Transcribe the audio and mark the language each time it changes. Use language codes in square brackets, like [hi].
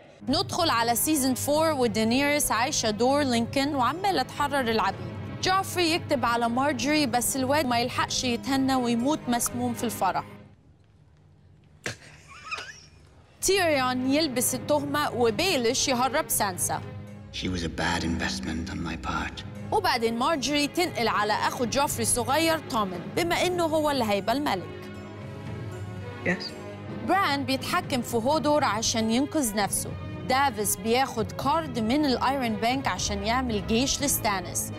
[ar] ندخل على سيزن 4 ودينيريس عايشة دور لينكولن وعمالة تحرر العبيد. جوفري يكتب على مارجوري بس الواد ما يلحقش يتهنى ويموت مسموم في الفرح. تيريون يلبس التهمة وبيلش يهرب سانسا. [en] She was a bad investment on my part. [ar] وبعدين مارجوري تنقل على أخو جوفري الصغير تومن بما إنه هو اللي هيبقى الملك. [en] Yes. [ar] بران بيتحكم في هودور عشان ينقذ نفسه. دافيس بياخد كارد من الايرون بانك عشان يعمل جيش لستانس.